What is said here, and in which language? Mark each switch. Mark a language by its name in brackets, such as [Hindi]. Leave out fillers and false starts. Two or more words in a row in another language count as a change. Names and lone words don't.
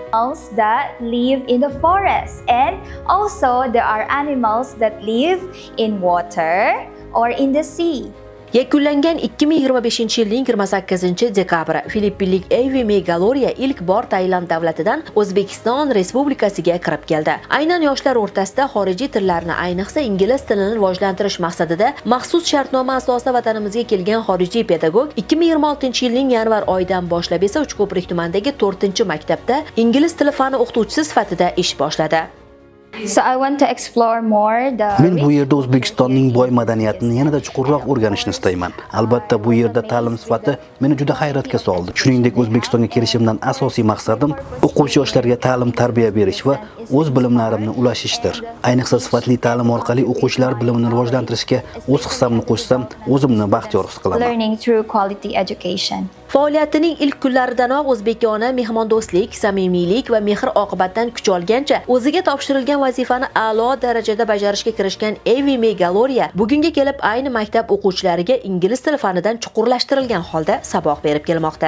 [English] animals that live in the forest, and also there are animals that live in water or in the sea. [Uzbek] Yakunlangan 2025-yilning 28-dekabri Filippinlik Evi Megaloria ilk bor Tailand davlatidan O'zbekiston Respublikasiga kirib keldi. Aynan yoshlar o'rtasida xorijiy tillarni, ayniqsa ingliz tilini rivojlantirish maqsadida maxsus shartnoma asosida vatanimizga kelgan xorijiy pedagog 2026-yilning yanvar oyidan boshlab esa Uchko'prik tumanidagi 4-maktabda ingliz tili fani o'qituvchisi sifatida ish boshladi. [English] So I want to explore more the [Uzbek] Men bu yerda O'zbekistonning boy madaniyatini yanada chuqurroq o'rganishni istayman. Albatta, bu yerda ta'lim sifati meni juda hayratga soldi. Shuningdek, O'zbekistonga kelishimdan asosiy maqsadim o'quvchi yoshlarga ta'lim-tarbiya berish va o'z bilimlarimni ulashishdir. Ayniqsa sifatli ta'lim orqali o'quvchilar bilimini rivojlantirishga o'z hissamni qo'shsam, o'zimni baxtiyor his qilaman. [English] learning through quality education. [Uzbek] Faoliyatining ilk kunlaridanoq o'zbekona mehmondo'stlik, samimiylik va mehr-oqibatdan kuch olgancha o'ziga topshirilgan vazifani a'lo darajada bajarishga kirishgan Evi Megaloria bugunga kelib ayni maktab o'quvchilariga ingliz tili fanidan chuqurlashtirilgan holda saboq berib kelmoqda.